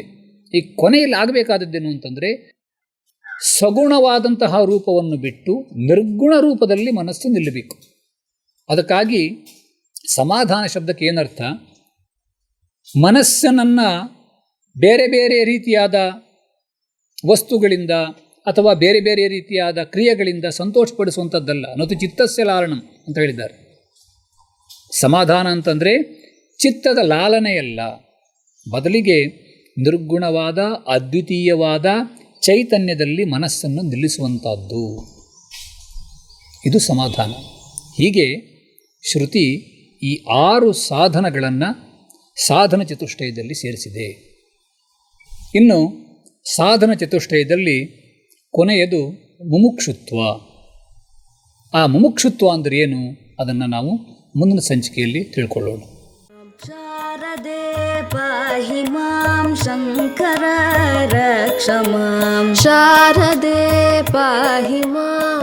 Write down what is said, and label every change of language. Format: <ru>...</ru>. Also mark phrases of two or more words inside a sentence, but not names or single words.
<kn>ಈ ಕೊನೆಯಲ್ಲಿ ಆಗಬೇಕಾದದ್ದೇನು ಅಂತಂದರೆ ಸಗುಣವಾದಂತಹ ರೂಪವನ್ನು ಬಿಟ್ಟು ನಿರ್ಗುಣ ರೂಪದಲ್ಲಿ ಮನಸ್ಸು ನಿಲ್ಲಬೇಕು. ಅದಕ್ಕಾಗಿ ಸಮಾಧಾನ ಶಬ್ದಕ್ಕೆ ಏನರ್ಥ? ಮನಸ್ಸನ್ನು ಬೇರೆ ಬೇರೆ ರೀತಿಯಾದ ವಸ್ತುಗಳಿಂದ ಅಥವಾ ಬೇರೆ ಬೇರೆ ರೀತಿಯಾದ ಕ್ರಿಯೆಗಳಿಂದ ಸಂತೋಷಪಡಿಸುವಂಥದ್ದಲ್ಲ.</kn> <sa>ನತು ಚಿತ್ತಸ್ಯ ಲಾಲನಂ</sa> <kn>ಅಂತ ಹೇಳಿದ್ದಾರೆ. ಸಮಾಧಾನ ಅಂತಂದರೆ ಚಿತ್ತದ ಲಾಲನೆಯಲ್ಲ, ಬದಲಿಗೆ ನಿರ್ಗುಣವಾದ ಅದ್ವಿತೀಯವಾದ ಚೈತನ್ಯದಲ್ಲಿ ಮನಸ್ಸನ್ನು ನಿಲ್ಲಿಸುವಂಥದ್ದು. ಇದು ಸಮಾಧಾನ. ಹೀಗೆ ಶ್ರುತಿ ಈ 6 ಸಾಧನಗಳನ್ನು ಸಾಧನ ಚತುಷ್ಟಯದಲ್ಲಿ ಸೇರಿಸಿದೆ. ಇನ್ನು ಸಾಧನ ಚತುಷ್ಟಯದಲ್ಲಿ ಕೊನೆಯದು ಮುಮುಕ್ಷುತ್ವ. ಆ ಮುಮುಕ್ಷುತ್ವ ಅಂದರೆ ಏನು, ಅದನ್ನು ನಾವು ಮುಂದಿನ ಸಂಚಿಕೆಯಲ್ಲಿ ತಿಳ್ಕೊಳ್ಳೋಣ.</kn> <sa>ಶಾರದೆ ಪಾಹಿ ಮಾಂ ಶಂಕರ ರಕ್ಷ ಮಾಂ, ಶಾರದೆ ಪಾಹಿ ಮಾಂ.</sa>